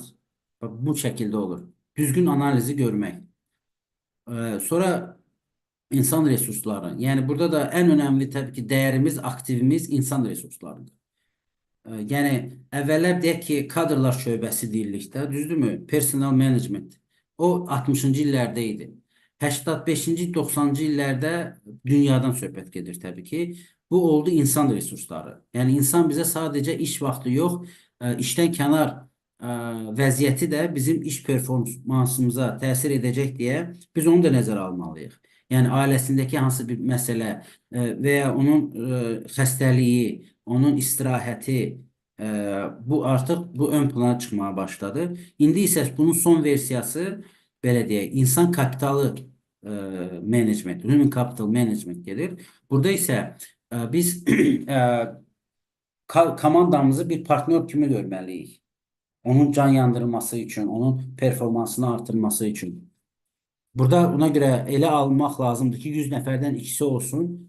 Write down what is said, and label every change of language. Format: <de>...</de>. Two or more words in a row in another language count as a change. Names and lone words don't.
<az>Bu şəkildə olur. Düzgün analizi görmək. Sonra insan resursları. Yəni burada da ən önəmli təbii ki, dəyərimiz, aktivimiz insan resurslarıdır. Yəni əvvəllər deyək ki, kadrlar şöbəsi deyirlikdə, düzdürmü?</az> <en>Personal management.</en> <az>O 60-cı illərdə idi. 85-ci, 90-cı illərdə dünyadan söhbət gedir təbii ki. Bu oldu insan resursları. Yəni insan bizə sadəcə iş vaxtı yox, işdən kənar vəziyyəti də bizim iş performansımıza təsir edəcək deyə biz onu da nəzərə almalıyıq. Yəni ailəsindəki hansı bir məsələ və ya onun xəstəliyi, onun istirahəti bu artıq ön plana çıxmaya başladı. İndi isə bunun son versiyası belə deyək, insan kapitalı management,</az> <en>human capital management</en> <az>gedir. Burada isə biz komandamızı bir partnyor kimi görməliyik. Onun can yandırılması üçün, onun performansını artırması üçün. Burada ona görə elə almaq lazımdır ki, 100 nəfərdən ikisi olsun.</az>